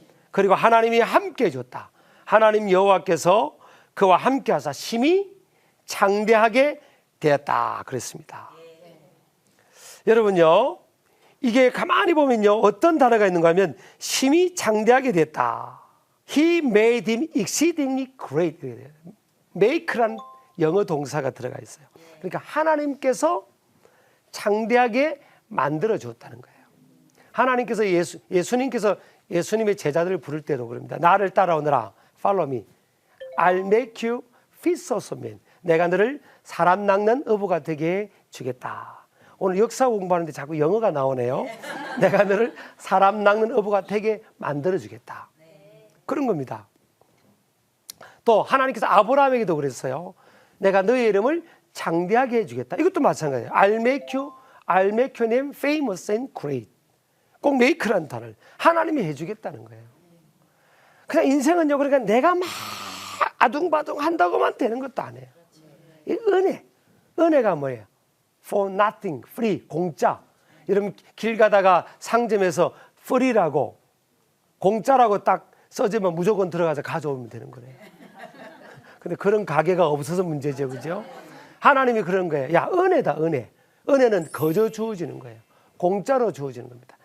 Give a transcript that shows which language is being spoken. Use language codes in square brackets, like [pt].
[ko] 그리고 하나님이 함께 해줬다. 하나님 여호와께서 그와 함께 하사 심히 장대하게 되었다 그랬습니다. 여러분요, 이게 가만히 보면요, 어떤 단어가 있는가 하면 심히 장대하게 됐다. [en] He made him exceedingly great. [ko] make란 영어 동사가 들어가 있어요. 그러니까 하나님께서 장대하게 만들어 줬다는 거예요. 하나님께서 예수님께서 예수님의 제자들을 부를 때도 그럽니다. 나를 따라오너라. [en] Follow me. I'll make you fishers of men. [ko] 내가 너를 사람 낚는 어부가 되게 주겠다. 오늘 역사 공부하는데 자꾸 영어가 나오네요. 내가 너를 사람 낚는 어부가 되게 만들어 주겠다. 그런 겁니다. 또 하나님께서 아브라함에게도 그랬어요. 내가 너의 이름을 장대하게 해주겠다. 이것도 마찬가지예요. [en] I'll make your name famous and great. [ko] 꼭 make라는 단어를 하나님이 해주겠다는 거예요. 그냥 인생은요, 그러니까 내가 막 아둥바둥 한다고만 되는 것도 아니에요. 이 은혜가 뭐예요? [en] For nothing, free, 공짜. [ko] 여러분 길 가다가 상점에서 free라고, 공짜라고 딱 써지면 무조건 들어가서 가져오면 되는 거예요. 근데 그런 가게가 없어서 문제죠, 그죠? 하나님이 그런 거예요. 야, 은혜다, 은혜. 은혜는 거저 주어지는 거예요. 공짜로 주어지는 겁니다.